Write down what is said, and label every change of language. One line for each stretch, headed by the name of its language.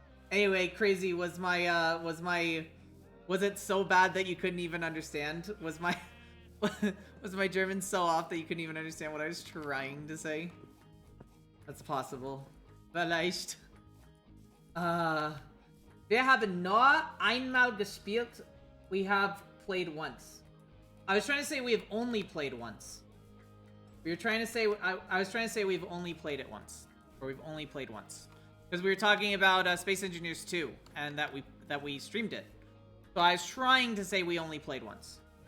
English: Anyway, Crazy, was it so bad that you couldn't even understand? Was my German so off that you couldn't even understand what I was trying to say? That's possible.
German: Vielleicht. Wir haben nur einmal gespielt.
English: We have played once. I was trying to say we have only played once. We were trying to say I was trying to say we've only played it once, or we've only played once, because we were talking about Space Engineers 2 and that we streamed it. So I was trying to say we only played once.